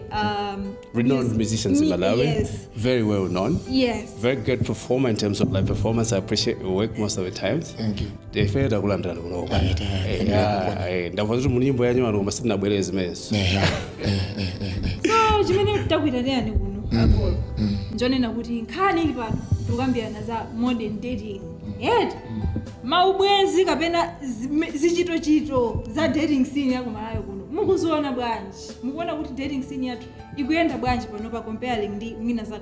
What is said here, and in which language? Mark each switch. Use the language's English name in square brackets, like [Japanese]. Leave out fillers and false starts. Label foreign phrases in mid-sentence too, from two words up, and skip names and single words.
[English] renowned musicians in Malawi. Yes. Very well known. Yes. Very good performer in terms of live performance. I appreciate your work most of the times. Thank you. [Nyanja] So jimene takwita ndani kuno akolo njonena kuti nkhani ili pano tukambirana za [English] modern dating [Nyanja] yet maubwenzi kapena zichitochito za [English] dating scene [Nyanja] ya kumalayo kuno mukuziona bwanji, mukuona kuti [English] dating scene [Nyanja] yathu ikuyenda bwanji panopa comparing ndi mwina zaka